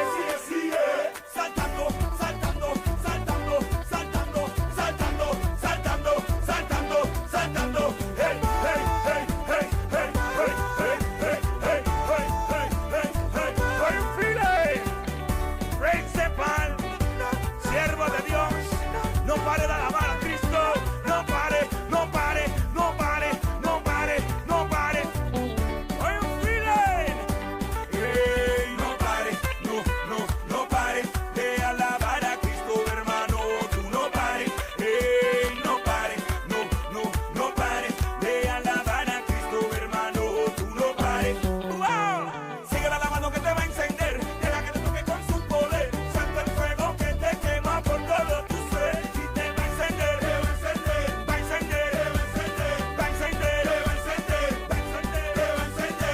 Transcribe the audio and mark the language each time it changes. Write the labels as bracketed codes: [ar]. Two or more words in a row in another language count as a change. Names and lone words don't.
[es] sigue, saltando, saltando, saltando, saltando, saltando, saltando, saltando, saltando, hey, hey, hey, hey, hey, hey, hey, hey, hey, hey, hey, hey, hey, Rey Cepal, siervo de Dios, no pare de alabar a Cristo, no pare, no pare, no pare, no pare, no pare. [en] Are you feeling? [es] Hey, no pare, no pare de alabar a Cristo, hermano. Tú no pares, hey, no pare, no pare de alabar a Cristo, hermano. Tú no pares. Wow. Sigue alabando que te va a encender, deja que te toque con su poder. Santo el fuego que te quema por todo tu ser y te va a encender, te va a encender, va a encender, te va a encender, va a encender, te va a encender, va a encender, te va a encender.